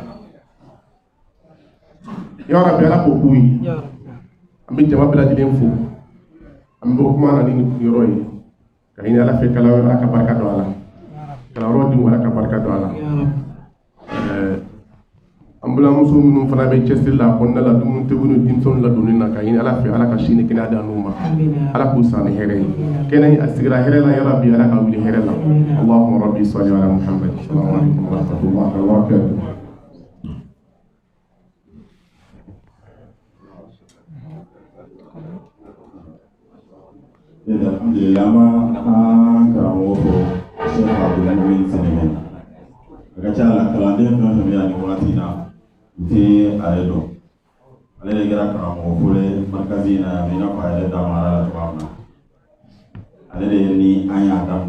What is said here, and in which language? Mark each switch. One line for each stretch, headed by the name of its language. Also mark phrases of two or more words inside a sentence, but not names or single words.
Arabic: يا ربي
Bambara: Ala k'o k'u ye an bɛ jama bɛɛ lajɛlen fo an bɛ kuma na ni yɔrɔ ye ka ɲini Ala fɛ kalanyɔrɔ Ala ka barika don a la kalanyɔrɔ denw Ala ka barika don a la an balimamuso minnu fana bɛ cɛsiri la a kɔnɔna la dumuni tobi ni denmisɛnninw ladonni na ka ɲini Ala fɛ Ala ka si ni kɛnɛya d'an n'u ma Ala k'u sa ni hɛrɛ ye kɛnɛ a sigira hɛrɛ la
Arabic: يا ربي
Bambara: Ala ka wuli hɛrɛ la
Arabic: اللهم ربي صل على محمد السلام عليكم ورحمة الله وبركاته
Bambara: alhamdulillah ma karamɔgɔ fɔ Sheikh Abdulmumin Sɛnɛgɛ a ka ca la kalanden fɛn fɛn bɛ yan nin wagati in na u tɛ a yɛrɛ dɔn ale de kɛra karamɔgɔ fɔlɔ ye marikazi in na yan i n'a fɔ a yɛrɛ damara la cogoya min na ale de ni an y'a daminɛ